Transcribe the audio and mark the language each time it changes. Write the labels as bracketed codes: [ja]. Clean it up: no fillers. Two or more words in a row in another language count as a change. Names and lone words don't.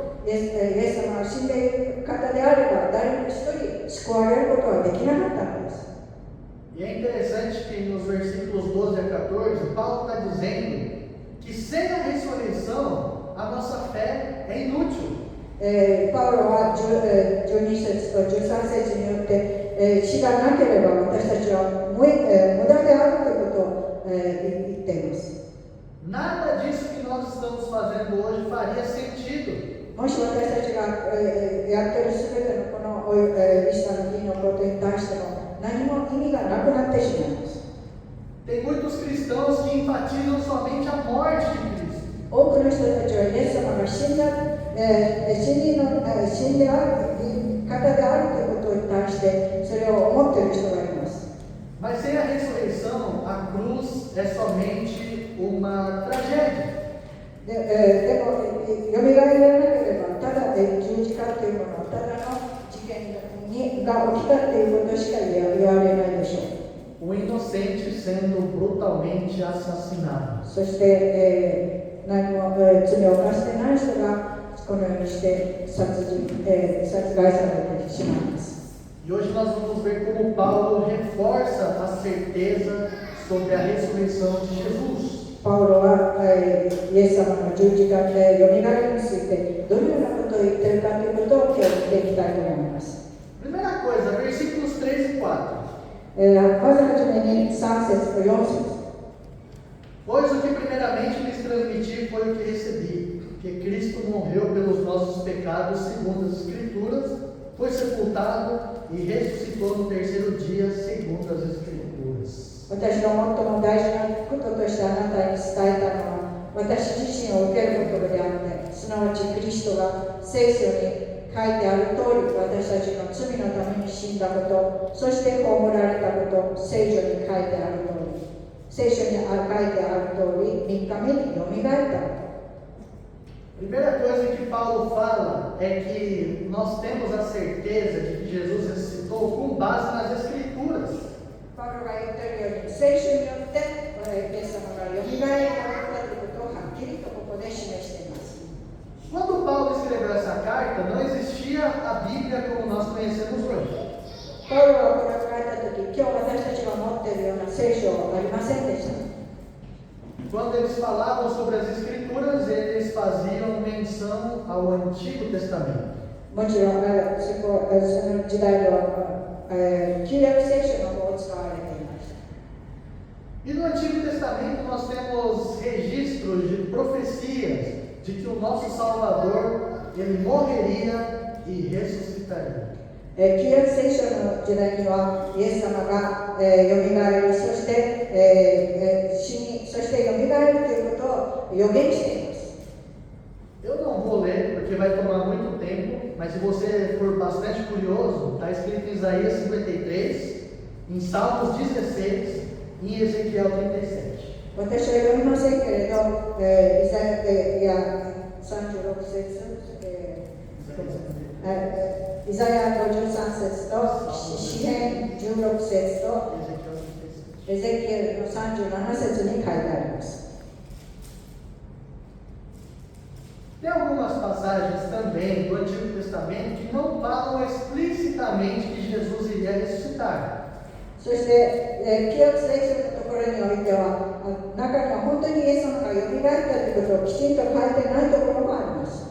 [ja] イエス様は死んでいる方であれば誰も一人救われることはできなかったのです。 [pt] E é interessante que nos versículos 12 a 14, Paulo está dizendo que sem a ressurreição, a nossa fé é inútil. [ja] パウロは12節と13節によって、死がなければ私たちは無駄であるということを言っています。 [pt] nada disso que nós estamos fazendo hoje faria sentido. [ja] もし私たちが、やっているすべてのこの、イースターの日のことに対しての何も意味がなくなってしまいます。 [pt] Tem muitos cristãos que enfatizam somente a morte de Cristo. [ja] 多くの人たちはイエス様が死んである方であるということに対してそれを思っている人がいます。 [pt] Mas sem a ressurreição, a cruz é somente uma tragédia. [ja] でも、よみがえらなければ、ただ十字架というものは、ただの事件が起きたということしか言われないでしょう。 [pt] inocente sendo brutalmente assassinado. [ja] そして、何も、罪を犯してない人がこのようにして殺害されてしまいます。 [pt] E hoje nós vamos ver como Paulo reforça a certeza sobre a ressurreição de Jesus. [ja] パウロは、イエス様の十字架でよみがえりについてどのようなことを言っているかということを今日見ていきたいと思います。 [pt] Primeira coisa, versículos 3 e 4. [ja] まずはじめに3節と4節。 [pt] Pois o que primeiramente lhes transmiti foi o que recebi, que Cristo morreu pelos nossos pecados segundo as Escrituras, foi sepultado e ressuscitou no terceiro dia segundo as Escrituras. [ja] 私が最も大事なこととしてあなたに伝えたのは私自身を受けることであってすなわちキリストが聖書に書いてある通り私たちの罪のために死んだことそして葬られたこと聖書に書いてある通り聖書に書いてある通り3日目によみがえった。 [pt] Primeira coisa que Paulo fala é que nós temos a certeza de que Jesus ressuscitou com base nas Escrituras. [ja] パウロが言っているように聖書によってイエス様がよみがえったということをはっきりとここで示しています。 [pt] Quando Paulo escreveu essa carta, não existia a Bíblia como nós conhecemos hoje. [ja] パウロがこれを書いたとき、今日私たちが持っているような聖書はありませんでした。 [pt] Quando eles falavam sobre as Escrituras, eles faziam menção ao Antigo Testamento. [ja] もちろん、その時代では旧約聖書の方を使われていました。 [pt] E no Antigo Testamento nós temos registros de profecias de que o nosso Salvador, ele morreria e ressuscitaria. [ja] 旧約聖書の時代にはイエス様がよみがえり、そして死に、そしてよみがえるということを予言しています。 [pt] Eu não vou ler porque vai tomar muito tempo, mas se você for bastante curioso, está escrito em Isaías 53, em Salmos 16 e em Ezequiel 37. [ja] 私は読みませんけれど、イザヤ36節、イザヤ53節と詩編16節とエゼキエルの37節に書いてあります。 [pt] Tem algumas passagens também do Antigo Testamento que não falam explicitamente que Jesus iria ressuscitar. [ja] そして、旧約聖書のところにおいては、中には本当にイエス様がよみがえったということをきちんと書いてないところもあります。